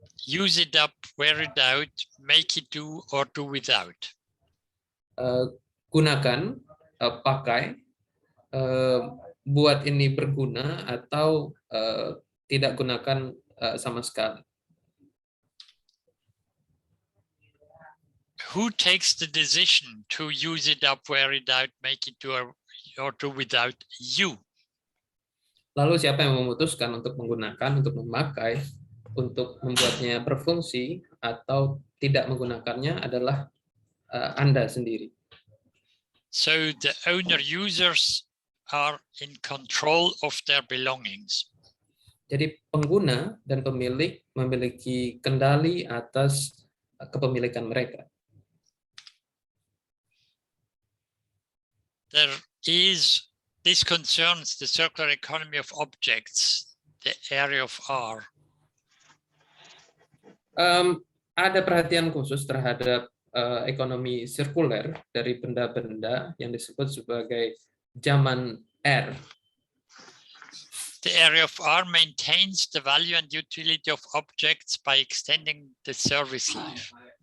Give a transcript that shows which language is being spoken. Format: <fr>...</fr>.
<en>use it up, wear it out, make it do or do without.</en> <id>Gunakan, pakai, buat ini berguna atau tidak gunakan sama sekali.</id> <en>Who takes the decision to use it up, wear it out, make it do or do without? You.</en> <id>Lalu siapa yang memutuskan untuk menggunakan, untuk memakai, untuk membuatnya berfungsi atau tidak menggunakannya adalah Anda sendiri.</id> <en>So the owner users are in control of their belongings.</en> <id>Jadi pengguna dan pemilik memiliki kendali atas kepemilikan mereka.</id> <en>This concerns the circular economy of objects, the area of R.</en> <id>Ada perhatian khusus terhadap ekonomi sirkuler dari benda-benda yang disebut sebagai zaman R.</id> <en>The area of R maintains the value and utility of objects by extending the service life.</en>